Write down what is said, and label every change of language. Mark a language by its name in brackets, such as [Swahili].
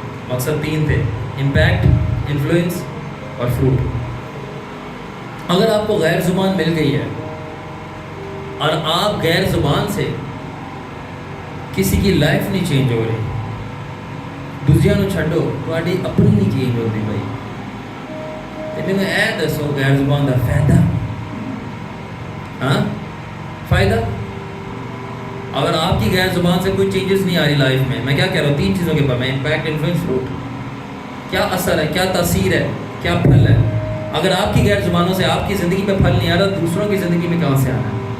[Urdu] مقصد 3 تھے، impact, influence اور فروٹ. اگر آپ کو غیر زبان مل گئی ہے اور آپ غیر زبان سے کسی کی لائف نہیں چینج ہو رہی، [Punjabi] دوسرے نو چھڈو، تہاڈی اپنی نہیں چینج ہوتی بھائی. تے مینوں اے دسو غیر زبان دا فائدہ، فائدہ. [Urdu] اگر آپ کی غیر زبان سے کوئی چینجز نہیں آ رہی لائف میں کیا کہہ رہا ہوں 3 چیزوں کے بارے میں، امپیکٹ، انفلوئنس، فروٹ. کیا اثر ہے، کیا تاثیر ہے، کیا پھل ہے. اگر آپ کی غیر زبانوں سے آپ کی زندگی میں پھل نہیں آ رہا، دوسروں کی زندگی میں کہاں سے آنا ہے.